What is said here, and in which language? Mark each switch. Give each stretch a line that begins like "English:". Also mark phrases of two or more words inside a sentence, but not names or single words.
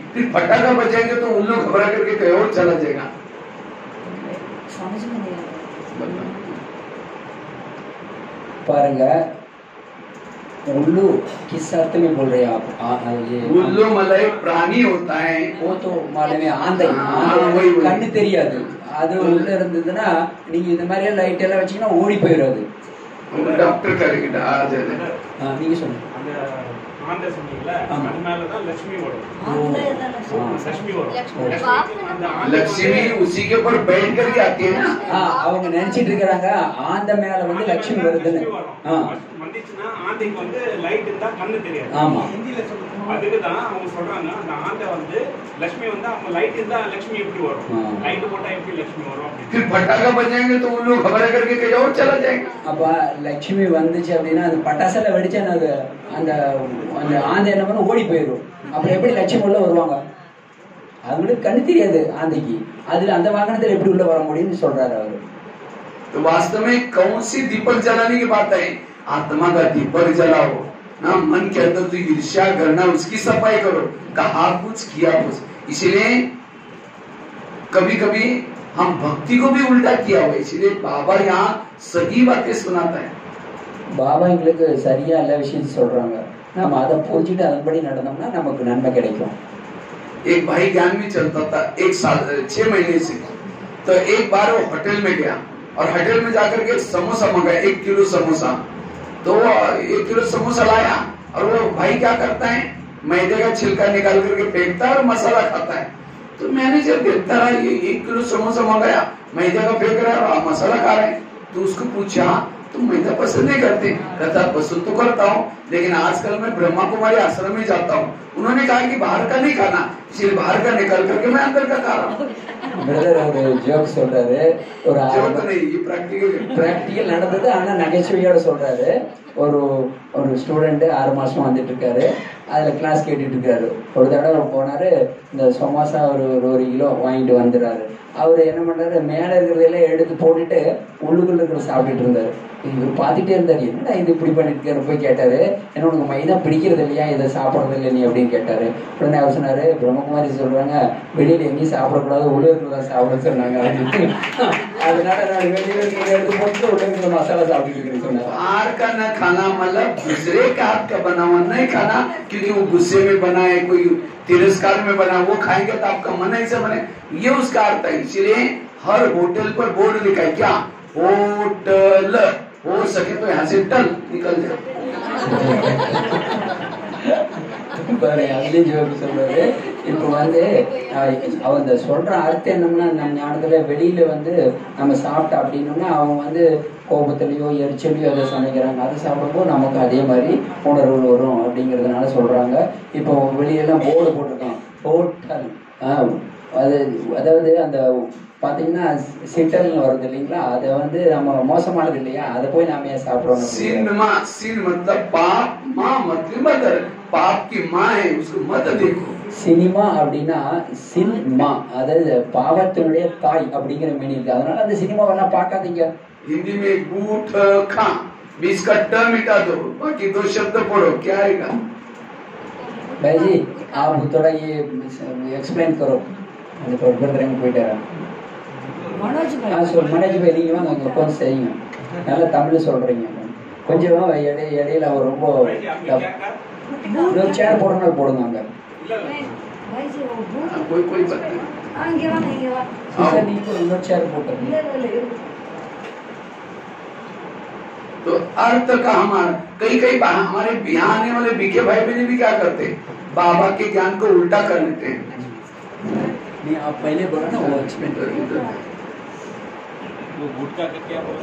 Hindi: फिर पटाखा बजाएंगे तो उल्लू घबरा करके कहीं और चला जाएगा. பாருங்க, उल्लू किस अर्थ में बोल रहे हैं आप? ये उल्लू मतलब एक प्राणी होता है. वो तो मालूम है, आंधे
Tamil: கண்ணு தெரியாது. அது உள்ள இருந்ததுன்னா நீங்க இந்த மாதிரி லைட் எல்லாம் வச்சீங்கன்னா ஓடி போயிடும். அது டாக்டர் கரெக்ட். நீங்க சொல்லுங்க. ஆந்தை சொன்னீங்கல்ல, ஆமா. அது மேலதான் லட்சுமி வரும். லட்சுமி வரும். அந்த ஆந்தை
Hindi: लक्ष्मी उसी के ऊपर बैठ करके आती है ना।
Tamil: அவங்க நினைச்சிட்டு இருக்கிறாங்க ஆந்த மேல வந்து லட்சுமி வருதுன்னு. வந்துச்சுன்னா ஆந்தைக்கு வந்து லைட் இருந்தா கண்ணு தெரியாது. ஆமா. அதுக்குதான் அவங்க சொல்றாங்க அந்த ஆந்தை வந்து லட்சுமி வந்து அவங்க லைட் இருந்தா லட்சுமி எப்படி வரும், லைட் போட்டா எப்படி லட்சுமி வரும் அப்படின்னு.
Hindi: फिर पटाखा बजाएंगे तो उन लोग खबर करके कहीं और चला जाएगा।
Tamil: அப்ப லட்சுமி வந்துச்சு அப்படின்னா அது பட்டாசுல வெடிச்சா அது அந்த அந்த ஆந்தை என்ன பண்ண ஓடி போயிடும். அப்புறம் எப்படி லட்சுமி உள்ள வருவாங்க? அவங்களுக்கு கண்ணு தெரியாது ஆந்தைக்கு. அதுல அந்த வாகனத்துல எப்படி உள்ள வர முடியும்னு சொல்றாரு அவரு.
Hindi: तो वास्तव में कौन सी दीपक जलाने की बात है? आत्मा का दीपक जलाओ ना, मन के अंदर जो ईर्ष्या करना उसकी सफाई करो, कहा कुछ किया कुछ। इसलिए कभी कभी हम भक्ति को भी उल्टा किया हुआ, इसलिए बाबा यहाँ सही बातें सुनाता है।
Tamil: பாபா எங்களுக்கு சரியா எல்லா விஷயத்தையும் சொல்றாங்க. நம்ம அதை புரிஞ்சுட்டு அதன்படி நடந்தோம்னா நமக்கு நன்மை கிடைக்கும்.
Hindi: एक भाई ज्ञान में चलता था 1 साल 6 महीने से। तो एक बार वो होटल में गया और होटल में जाकर के समोसा मंगाया, 1 किलो समोसा। तो 1 किलो समोसा लाया और वो भाई क्या करता है, मैदे का छिलका निकाल करके फेंकता है और मसाला खाता है। तो मैनेजर देखता रहा, ये 1 किलो समोसा मंगाया, मैदे का फेंक रहा है और मसाला खा रहे हैं। तो उसको पूछा तुम मैदा पसंद नहीं करते? कहता पसंद तो करता हूँ, लेकिन आजकल मैं ब्रह्मा कुमारी आश्रम में जाता हूँ, उन्होंने कहा कि बाहर का नहीं खाना, इसलिए बाहर का निकाल करके मैं अंदर का खा रहा हूँ।
Tamil: பிரதர் ஒரு ஜோக் சொல்றாரு. ஒரு
Hindi: जोक नहीं, ये प्रैक्टिकल है।
Tamil: பிராக்டிக்கல் நடந்தது. ஆனா நகைச்சுவையோட சொல்றாரு. ஒரு ஒரு ஸ்டூடெண்ட் 6 மாசமா வந்துட்டு இருக்காரு. அதுல கிளாஸ் கேட்டுட்டு இருக்காரு. ஒரு தடவை போனாரு, இந்த சமோசா ஒரு கிலோ வாங்கிட்டு வந்துடுறாரு. அவரு என்ன பண்றாரு, மேல இருக்கிறதெல்லாம் எடுத்து போட்டுட்டு உள்ளுக்குள்ள இருக்கிற சாப்பிட்டுட்டு இருந்தாரு. இவர் பார்த்துட்டே இருந்தாரு, என்னடா இது இப்படி பண்ணிட்டு இருக்காரு. போய் கேட்டாரு, என்ன உனக்கு மைதா பிடிக்கிறது இல்லையா, இதை சாப்பிடறது இல்லை நீ அப்படின்னு கேட்டாரு. உடனே அவர் சொன்னாரு, பிரம்மகுமாரி சொல்றாங்க வெளியில எங்கேயும் சாப்பிடக்கூடாது, உள்ள இருக்கிறதா சாப்பிட சொன்னாங்க அப்படின்னு. அதனால நான் வெளியில இருக்கிறத எடுத்து போட்டு உள்ள இருக்கிற மசாலா சாப்பிட்டு இருக்கேன்னு சொன்னாரு.
Hindi: बाहर का न खाना मतलब दूसरे का हाथ का बना हुआ नहीं खाना, क्योंकि वो गुस्से में बना है, कोई तिरस्कार में बना, वो खाएंगे तो आपका मन ऐसा बने, ये उसका अर्थ है। इसलिए हर होटल पर बोर्ड लिखा है, क्या होटल, हो सके तो यहाँ से टल निकल जाए।
Tamil: அதுலயும் ஜோக்கு சொல்றாரு. இப்ப வந்து அவங்க சொல்ற அர்த்தம் என்னம்னா, நம்ம ஞானத்துல வெளியில வந்து நம்ம சாப்பிட்டா அப்படின்னோம்னா அவங்க வந்து கோபத்திலயோ எரிச்சலையோ அதை சமைக்கிறாங்க. அதை சாப்பிடும்போது நமக்கு அதே மாதிரி உணர்வு வரும் அப்படிங்கறதுனால சொல்றாங்க. இப்போ வெளியெல்லாம் போர்டு போட்டிருக்கோம், ஹோட்டல். அதாவது அந்த பாத்தீங்கன்னா சிட்டல்னு வருது இல்லைங்களா, அதை வந்து நம்ம மோசமானது இல்லையா, அதை போய் நாம ஏன் சாப்பிடுறோம்?
Hindi: सिनमा, सिन मतलब पाप, माँ मतलब मदर, पाप की माँ है, उसको मत देखो।
Tamil: சினிமா அப்படின்னா சின்மா, அதாவது பாவத்தினுடைய தாய் அப்படிங்கிற மீனிங் இருக்கு. அதனால அந்த சினிமாவெல்லாம் பார்க்காதீங்க.
Hindi: हिंदी में गूठ खा, बीच का ट मिटा दो, बाकी 2 शब्द पढ़ो, क्या आएगा? भाई जी आप थोड़ा ये एक्सप्लेन करो.
Tamil: அந்த பிரதரங்க போயிட்டாரா? மனோஜ் பாய் நீங்க வாங்க, அங்க உட்கார்ந்து செய்யுங்க. நல்லா தமிழ் சொல்றீங்க. கொஞ்சம் இடையில அவர் ரொம்ப சேர் போடுறனால போடுங்க. அங்க
Hindi: कोई कोई बात नहीं,
Tamil: நீங்க இன்னொரு சேர் போட்டுருங்க.
Hindi: तो अर्थ का हमारा कई हमारे यहाँ आने वाले बीके भाई बहन भी क्या करते हैं, बाबा के ज्ञान को उल्टा कर लेते हैं। नहीं आप पहले बोला ना, वो एक्सप्लेन करिए। वो गुटखा का क्या बोला?